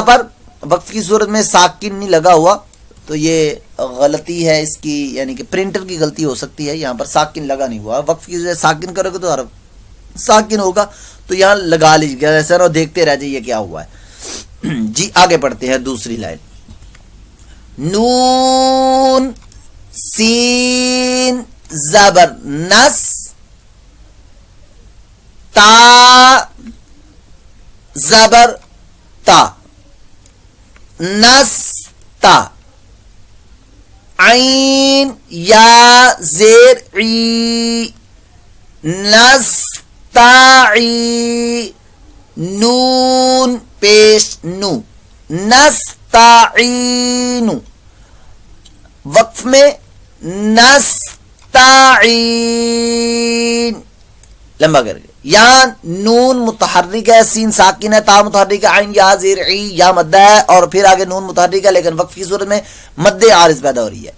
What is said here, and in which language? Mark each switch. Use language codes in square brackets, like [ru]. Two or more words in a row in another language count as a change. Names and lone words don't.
[ur] پر وقف کی صورت میں ساکن نہیں لگا ہوا تو یہ غلطی ہے اس کی، یعنی کہ پرنٹر کی غلطی ہو سکتی ہے، یہاں پر ساکن لگا نہیں ہوا، وقف کی صورت ساکن کرو گے تو حرف ساکن ہوگا، تو یہاں لگا لیجیے گا ایسا، اور دیکھتے رہ جائیے کیا ہوا ہے۔ جی آگے پڑھتے ہیں دوسری لائن، نون سین زبر نس، تا زبر تا، نس تا، عین یا زیر عی، نس تاعی، نون پیش نو، نستعین، وقف میں نستعین لمبا کر کے، یہاں نون متحرک ہے، سین ساکن ہے، تا متحرک ہے، عین یا زیر عی یا مد ہے، اور پھر آگے نون متحرک ہے، لیکن وقف کی صورت میں مد عارض پیدا ہو رہی ہے۔